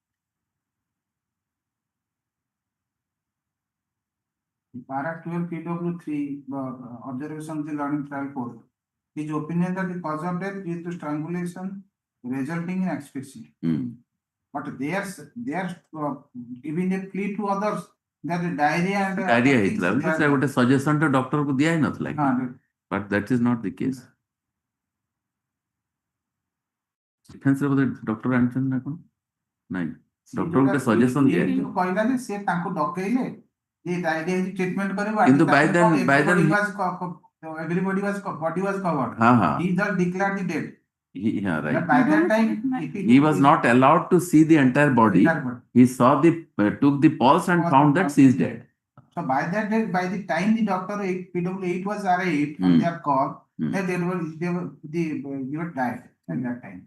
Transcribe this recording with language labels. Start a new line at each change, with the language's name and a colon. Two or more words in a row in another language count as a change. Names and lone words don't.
English: Para 12 PW3, observation of the learning trial court. His opinion that the cause of death due to strangulation resulting in asphyxia. Hmm. But they are giving a plea to others that the diarrhea and
Odia: Diarrhea ହେଇଥିଲା ବୋଲି ସେ ଗୋଟେ suggestion ଟା doctor କୁ ଦିଆ ହେଇନଥିଲା କି? ହଁ,
English: But that is not the case. Defense
Odia: ରେ ବୋଧେ doctor ଆଣିଛନ୍ତି ନା କଣ? ନାଇଁ doctor ଗୋଟେ suggestion ଦିଆ ହେଇଥିଲା। କହିଲା ଯେ ସେ ତାଙ୍କୁ ଡକେଇଲେ ଯେ ଡାଇରିଆ ହେଇଛି ଟ୍ରିଟମେଣ୍ଟ କରିବ
English: କିନ୍ତୁ by then- everybody was body was covered.
Odia: ହଁ ହଁ
English: He just declared the dead. yeah right. But by that time He was not allowed to see the entire body. He saw took the pulse and found that she is dead. So by that day, by the time the doctor PW8 was arrived on their call, they were died at that time.